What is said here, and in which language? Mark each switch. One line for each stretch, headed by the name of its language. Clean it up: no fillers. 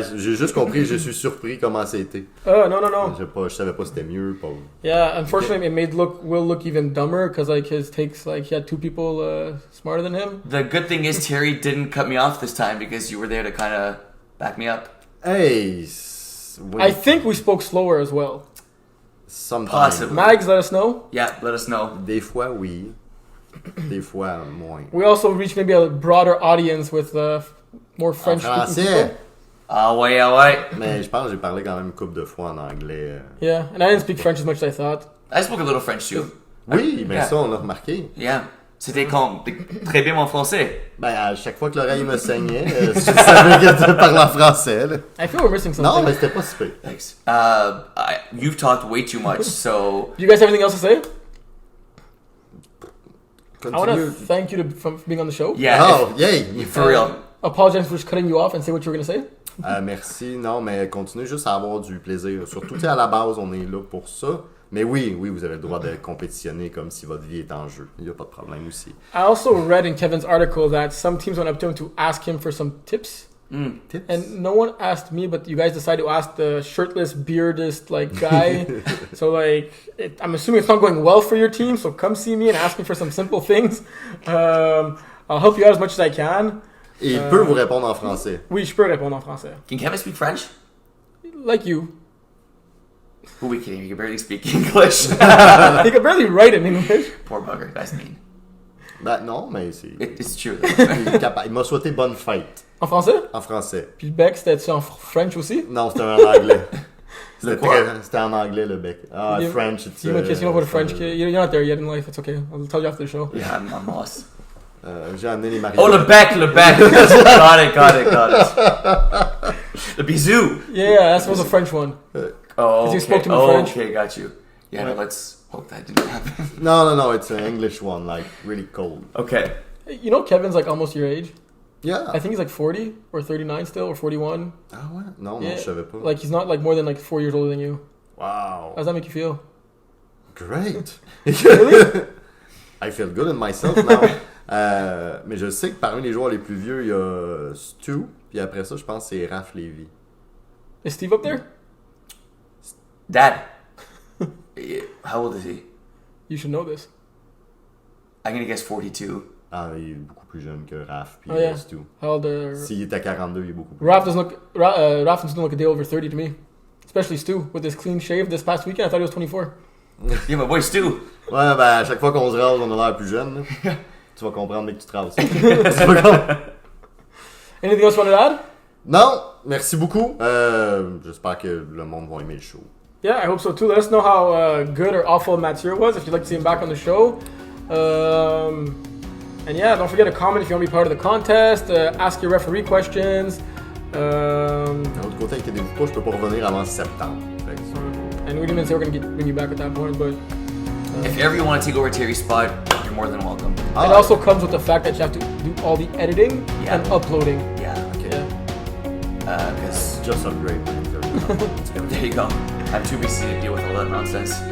French: J'ai juste compris, je suis surpris comment c'était.
English: No.
French: Je savais pas si c'était mieux. Pas...
English: Yeah, unfortunately, it made Will look even dumber because his takes, he had 2 people smarter than him. The good thing is Terry didn't cut me off this time because you were there to kind of back me up. Hey, I think we spoke slower as well. Sometimes. Possibly. Mags, let us know. Yeah, let us know.
French: Des fois, oui. Des fois, moins.
English: We also reached maybe a broader audience with more French-speaking people.
French: Ah ouais. Mais je pense que j'ai parlé quand même une couple de fois en anglais.
English: Yeah, and I didn't speak French as much as I thought. I spoke a little French too.
French: Oui, mais ça, on l'a remarqué.
English: Yeah.
French: C'était très bien mon français. Ben, à chaque fois que l'oreille me saignait, je savais que tu parlais en français. Là.
English: I feel we're missing something.
French: Non, mais c'était pas si pire.
English: Thanks. You've talked way too much, so... Do you guys have anything else to say? Continue. I want to thank you for being on the show. Yeah. Oh, yay! For real. Apologize for just cutting you off and say what you were going to say.
French: Merci. Non, mais continuez juste à avoir du plaisir. Surtout, à la base, on est là pour ça. Mais oui, vous avez le droit de compétitionner comme si votre vie est en jeu. Il n'y a pas de problème aussi.
English: I also read in Kevin's article that some teams went up to him to ask him for some tips. Tips? And no one asked me, but you guys decided to ask the shirtless, beardist guy. So I'm assuming it's not going well for your team. So come see me and ask me for some simple things. I'll help you out as much as I can.
French: Et il peut vous répondre en français. Oui, je peux répondre en français.
English: Can Kevin speak French? Like you. Who are we kidding? You can barely speak English. He can barely write in English. Poor bugger. That's mean.
French: Ben non, mais c'est...
English: It's true.
French: Il m'a souhaité bonne fête. En français? En français. Puis le bec, c'était-tu en French aussi? Non, c'était en anglais. quoi? C'était en anglais, le bec.
English: French, it's... In case you don't go to French, you're not there yet in life. It's okay. I'll tell you after the show. Yeah, I'm lost.
French: J'ai amené les mariés.
English: Oh, le bec. got it. The bisou. Yeah, that was a French one. Oh, okay. You spoke to me French. Okay, got you. Yeah, no, let's hope that didn't happen. No, it's an English one, really cold. Okay. You know Kevin's almost your age? Yeah. I think he's 40 or 39 still, or 41.
French: Ah ouais? Non,
English: Yeah.
French: je savais pas.
English: He's not more than 4 years older than you. Wow. How does that make you feel? Great. Really? I feel good in myself now.
French: Mais je sais que parmi les joueurs les plus vieux, il y a Stu, puis après ça, je pense que c'est Raph Lévy.
English: Is Steve up there? Dad. How old is he? You should know this. I'm gonna guess 42.
French: Ah, il est beaucoup plus jeune que Raph, puis
English: Yeah. Stu. How old are...
French: S'il est à 42, il est beaucoup plus
English: Raph doesn't look a day over 30 to me. Especially Stu, with his clean shave this past weekend. I thought he was 24. Yeah, my boy Stu.
French: Ouais, ben à chaque fois qu'on se rase, on a l'air plus jeune. Là. Tu vas comprendre dès que tu te rases. Tu vas comprendre.
English: Anything else you wanted to add?
French: Non, merci beaucoup. J'espère que le monde va aimer le show.
English: Yeah, I hope so too. Let us know how good or awful Matthieu was, if you'd like to see him back on the show. And yeah, don't forget to comment if you want to be part of the contest. Ask your referee questions.
French: D'un autre côté, inquiétez-vous pas, je peux pas revenir avant septembre.
English: And we didn't even say we're going to bring you back at that point, but... If ever you want to take over Terry's spot, you're you're more than welcome. It also comes with the fact that you have to do all the editing Yeah. and uploading. Yeah. Okay. Yeah. Because Just upgrade. there you go. I'm too busy to deal with all that nonsense.